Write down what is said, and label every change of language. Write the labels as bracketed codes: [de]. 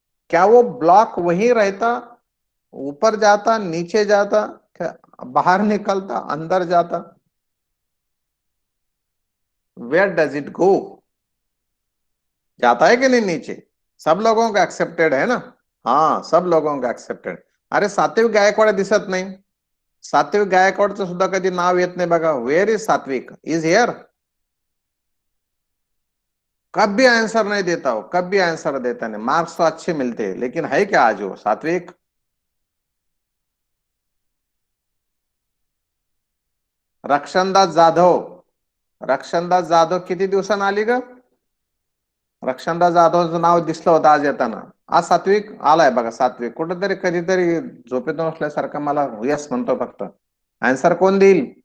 [hi] क्या वो ब्लॉक वही रहता? ऊपर जाता, नीचे जाता, बाहर निकलता, अंदर जाता? [en] Where does it go? [hi] जाता है कि नहीं नीचे? सब लोगों का एक्सेप्टेड है ना? हाँ, सब लोगों का एक्सेप्टेड. [mr] अरे सात्विक गायकवाड दिसत नाही. सात्विक गायकवाडचं सुद्धा कधी नाव येत नाही बघा. [en] Where is Satvik? Is here? [hi] कभी आंसर नहीं देता हो, कभी आंसर देता नहीं. मार्क्स तो अच्छे मिलते हैं, लेकिन है क्या आज वो सात्विक? [mr] रक्षणदास जाधव, रक्षणदास जाधव किती दिवसांनी आली ग? रक्षणदास जाधवचं नाव दिसलं होतं आज येताना. आज सात्विक आलाय बघा. सात्विक कुठेतरी कधीतरी झोपेतून असल्यासारखं मला यस म्हणतो फक्त. आन्सर कोण देईल?